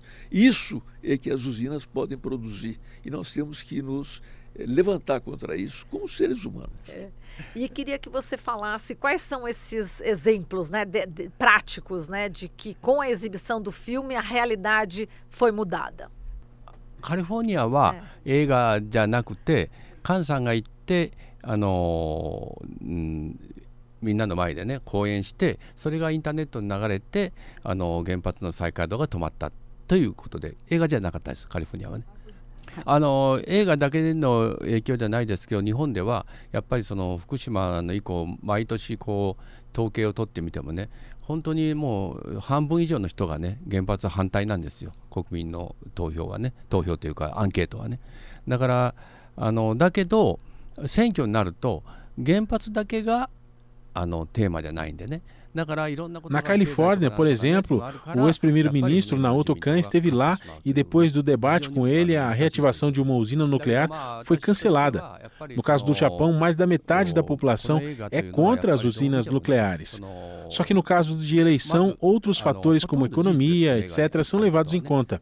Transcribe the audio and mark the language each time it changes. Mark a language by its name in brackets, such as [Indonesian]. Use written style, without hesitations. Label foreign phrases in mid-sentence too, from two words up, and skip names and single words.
[Portuguese] Isso é que as usinas podem produzir, e nós temos que nos levantar contra isso como seres humanos. E queria que você falasse quais são esses exemplos, né, práticos, né, de que com a exibição do filme a realidade foi mudada. [Japanese] カリフォルニアは映画じゃなくて、菅さんが行ってみんなの前でね講演して、それがインターネットに流れて原発の再稼働が止まったということで、映画じゃなかったです、カリフォルニアはね。映画だけの影響じゃないですけど、日本ではやっぱりその福島の以降毎年こう統計を取ってみてもね、本当にもう半分以上の人がね原発反対なんですよ、国民の投票というかアンケートはね。だからだけど選挙になると原発だけがテーマじゃないんでね。 [Portuguese] Na Califórnia, por exemplo, o ex-primeiro-ministro Naoto Kan esteve lá e depois do debate com ele, a reativação de uma usina nuclear foi cancelada. No caso do Japão, mais da metade da população é contra as usinas nucleares. Só que no caso de eleição, outros fatores como economia, etc., são levados em conta.